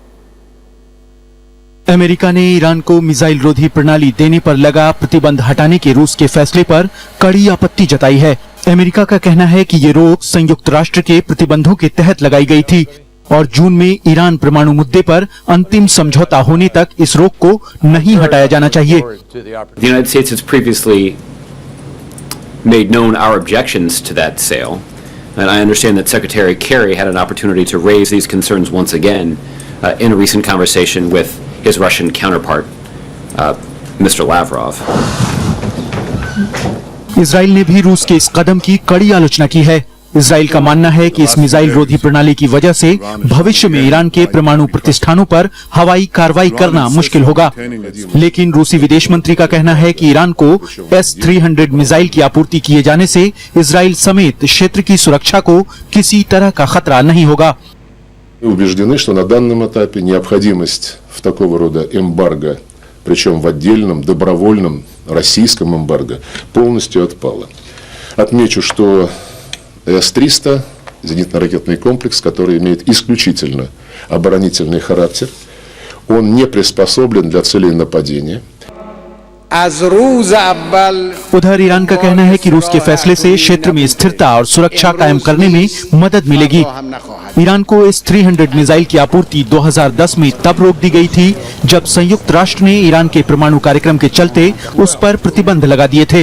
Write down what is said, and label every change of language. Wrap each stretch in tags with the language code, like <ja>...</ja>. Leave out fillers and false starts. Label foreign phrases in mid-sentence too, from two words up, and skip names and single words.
<hi>अमेरिका ने ईरान को मिसाइल रोधी प्रणाली देने पर लगा प्रतिबंध हटाने के रूस के फैसले पर कड़ी आपत्ति जताई है। अमेरिका का कहना है कि ये रोक संयुक्त राष्ट्र के प्रतिबंधों के तहत लगाई गई थी और जून में ईरान परमाणु मुद्दे पर अंतिम समझौता होने तक इस रोक को नहीं हटाया जाना चाहिए।</hi> <en>The United States has previously made known our objections to that sale, and I understand that Secretary Kerry had an opportunity to raise these concerns once again in a recent conversation with his Russian counterpart, Mr. Lavrov.</en> <hi>इजराइल ने भी रूस के इस कदम की कड़ी आलोचना की है। इजराइल का मानना है कि इस मिसाइल रोधी प्रणाली की वजह से भविष्य में ईरान के परमाणु प्रतिष्ठानों पर हवाई कार्रवाई करना मुश्किल होगा, लेकिन रूसी विदेश मंत्री का कहना है कि ईरान को S-300 मिसाइल की आपूर्ति किए जाने से इजराइल समेत क्षेत्र की सुरक्षा को किसी तरह का खतरा नहीं होगा।</hi> <ru>Убеждены, что на данном этапе необходимость в такого рода эмбарго, причем в отдельном добровольном российском эмбарго, полностью отпала. Отмечу, что С-300 зенитно-ракетный комплекс, который имеет исключительно оборонительный характер, он не приспособлен для целей нападения.</ru> <hi>उधर ईरान का कहना है कि रूस के फैसले से क्षेत्र में स्थिरता और सुरक्षा कायम करने में मदद मिलेगी। ईरान को S-300 मिसाइल की आपूर्ति 2010 में तब रोक दी गई थी जब संयुक्त राष्ट्र ने ईरान के परमाणु कार्यक्रम के चलते उस पर प्रतिबंध लगा दिए थे।</hi>